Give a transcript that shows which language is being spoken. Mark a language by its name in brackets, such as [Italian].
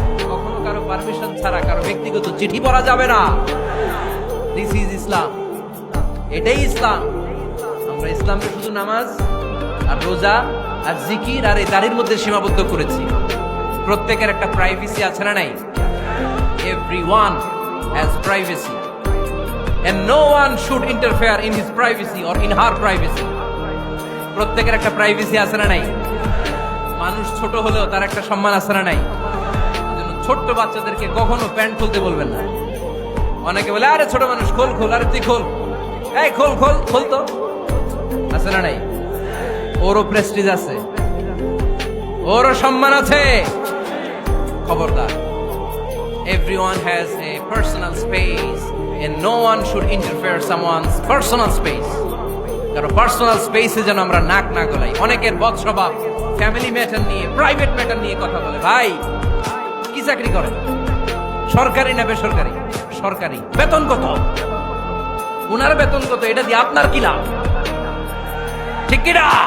[Bangla] কখনো কারো পারমিশন ছাড়া কারো ব্যক্তিগত চিঠি পড়া যাবে না। [English] this is Islam, [Bangla] এটাই ইসলাম। আমরা ইসলামকে শুধু নামাজ আর রোজা আর জিকির আর এই দাড়ির মধ্যে সীমাবদ্ধ করেছি। প্রত্যেকের একটা প্রাইভেসি আছে না নাই? [English] Everyone has privacy and no one should interfere in his privacy or in her privacy. [Bangla] প্রত্যেকের একটা প্রাইভেসি আছে না নাই? মানুষ ছোট হলেও তার একটা সম্মান আছে না নাই? এজন্য ছোট্ট বাচ্চাদেরকে কখনো প্যান্ট খুলতে বলবেন না। অনেকে বলে আরে ছোট মানুষ খোল খোল, আরে তুই খোল, এই খোল খোল খোল তো, আছে না নাই? ওরও প্রেস্টিজ আছে, ওরও সম্মান আছে। খবরদার, [English] everyone has a personal space and no one should interfere someone's personal space. [Bangla] কারণ পার্সোনাল স্পেসে যেন আমরা নাক না গলাই। অনেকের বদ স্বভাব ফ্যামিলি ম্যাটার নিয়ে, প্রাইভেট ম্যাটার নিয়ে কথা বলে। ভাই কি চাকরি করেন? সরকারি না বেসরকারি? সরকারি। বেতন কত? উনার বেতন কত? এটা দিয়ে আপনার কি লাভ? ঠিক কিনা?